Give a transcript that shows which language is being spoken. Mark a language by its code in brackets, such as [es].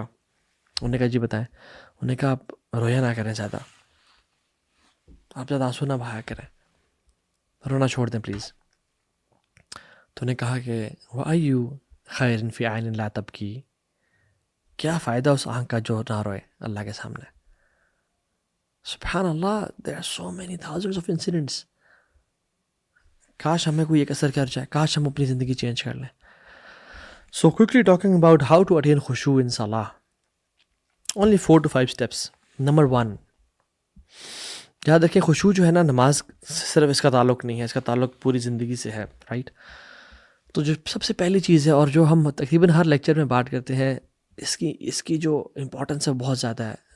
[ur] انہوں نے کہا جی بتائیں. انہوں نے کہا آپ رویا نہ کریں زیادہ, آپ زیادہ آنسو نہ بہایا کریں, رونا چھوڑ دیں پلیز. تو انہوں نے کہا کہ [ar] وَأَيُّ خَيْرٍ فِي عَيْنٍ لَا تَبْكِي, [ur] کیا فائدہ اس آنکھ کا جو نہ روئے اللہ کے سامنے. [en] سبحان اللہ, there are so many thousands of incidents. [ur] کاش ہمیں کوئی ایک اثر کر جائے, کاش ہم اپنی زندگی چینج کر لیں. [en] So quickly talking about how to attain khushu in salah. Only 4 to 5 steps. [ur] Number 1, یاد رکھیں خشوع جو ہے نا نماز صرف اس کا تعلق نہیں ہے, اس کا تعلق پوری زندگی سے ہے, رائٹ. تو جو سب سے پہلی چیز ہے اور جو ہم تقریباً ہر لیکچر میں بات کرتے ہیں, اس کی جو امپورٹنس ہے بہت زیادہ ہے.